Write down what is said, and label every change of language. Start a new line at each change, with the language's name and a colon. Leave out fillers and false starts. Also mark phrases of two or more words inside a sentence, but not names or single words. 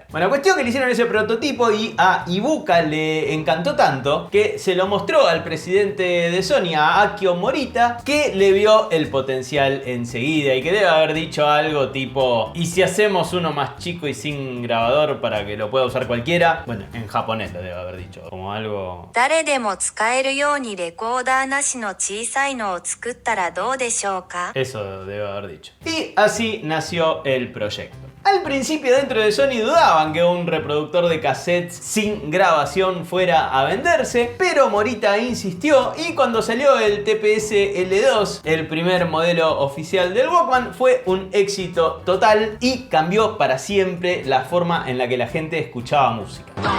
Spanish: Bueno, cuestión que le hicieron ese prototipo y a Ibuka le encantó tanto que se lo mostró al presidente de Sony, a Akio Morita, que le vio el potencial enseguida y que debe haber dicho algo tipo, ¿y si hacemos uno más chico y sin grabador para que lo pueda usar cualquiera? Bueno, en japonés lo debe haber dicho, como algo...
Japanese: 誰でも使えるようにレコーダーなしの小さいのを作ったらどうでしょうか?
Spanish: Eso debe haber dicho. Y así nació el proyecto. Al principio dentro de Sony dudaban que un reproductor de cassettes sin grabación fuera a venderse, pero Morita insistió y cuando salió el TPS L2, el primer modelo oficial del Walkman, fue un éxito total y cambió para siempre la forma en la que la gente escuchaba música.